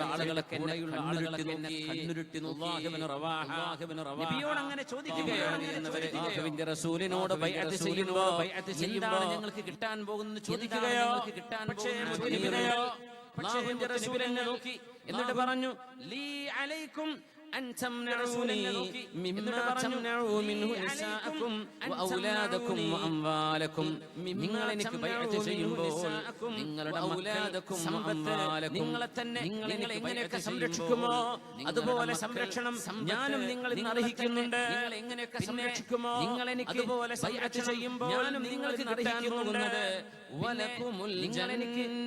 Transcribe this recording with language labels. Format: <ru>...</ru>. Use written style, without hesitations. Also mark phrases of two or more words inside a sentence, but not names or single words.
<ml>ആളുകളൊക്കെ കണ്ണുരുട്ടി നബിയോട് അങ്ങനെ ചോദിക്കുകയോ, റസൂലിനോട് ബൈഅത്ത് ചെയ്യുമ്പോൾ എന്താണ് ഞങ്ങൾക്ക് കിട്ടാൻ പോകുന്നത് ചോദിക്കുകയോ, പക്ഷേ ചോദിക്കുകയോ അല്ലാഹുവിന്റെ റസൂൽ എന്നെ നോക്കി എന്നിട്ട് പറഞ്ഞു</ml> <ar>لي عليكم أن تمنعوني مما تمنعوا منه نساءكم وأولادكم وأموالكم</ar> <ml>നിങ്ങൾ എനിക്ക് ബൈഅത്ത് ചെയ്യുമ്പോൾ നിങ്ങളുടെ ഔലാദക്കും അംവാലക്കും നിങ്ങൾ എങ്ങനെയൊക്കെ സംരക്ഷിക്കുമോ അതുപോലെ സംരക്ഷണം ഞാനും നിങ്ങളിൽ അർഹിക്കുന്നുണ്ട്. നിങ്ങൾ എങ്ങനെയൊക്കെ സംരക്ഷിക്കുമോ നിങ്ങൾ എനിക്ക് അതുപോലെ ബൈഅത്ത് ചെയ്യുമ്പോൾ ഞാനും നിങ്ങൾക്ക് കിട്ടാൻ പോകുന്നത്</ml> <ar>ولكم الجنة.</ar>